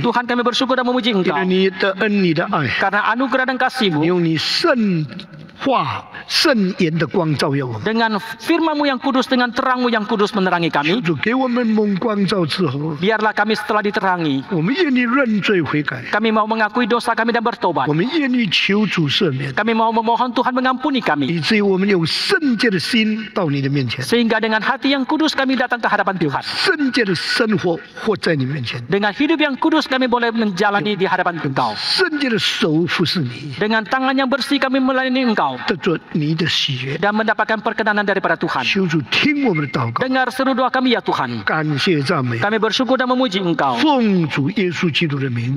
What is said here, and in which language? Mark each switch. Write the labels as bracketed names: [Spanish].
[Indonesian] Tuhan, kami bersyukur dan memuji [Chinese] 因 [Indonesian] Engkau [Chinese] 为你的恩、你的爱， [Indonesian] karena anugerah dan kasih-Mu [Chinese] 用你圣话、圣言的光照耀我们。 [Indonesian] dengan firman-Mu yang kudus, dengan terang-Mu yang kudus menerangi kami. [Chinese] 主给我们蒙光照之后， [Indonesian] Biarlah kami setelah diterangi, [Chinese] 我们愿意认罪悔改， [Indonesian] kami mau mengakui dosa kami dan bertobat. [Chinese] 我们愿意求主赦免， [Indonesian] Kami mau memohon Tuhan mengampuni kami. [Chinese] 以至于我们用圣洁的心到你的面前， [Indonesian] Sehingga dengan hati yang kudus kami datang ke hadapan Tuhan. [Chinese] 圣洁的生活活在你面前， [Indonesian] Dengan hidup yang kudus kami boleh menjalani di hadapan Engkau. [Chinese] 圣洁的手服侍你， [Indonesian] Dengan tangan yang bersih kami melayani Engkau [Chinese] 得着你的喜悦。 [Indonesian] dan mendapatkan perkenanan daripada Tuhan. [Chinese] 求主听我们的祷告， [Indonesian] Dengar seru doa kami ya Tuhan. [Chinese] 感谢赞美， [Indonesian] Kami bersyukur dan memuji Engkau. [Chinese] 奉主耶稣基督的名，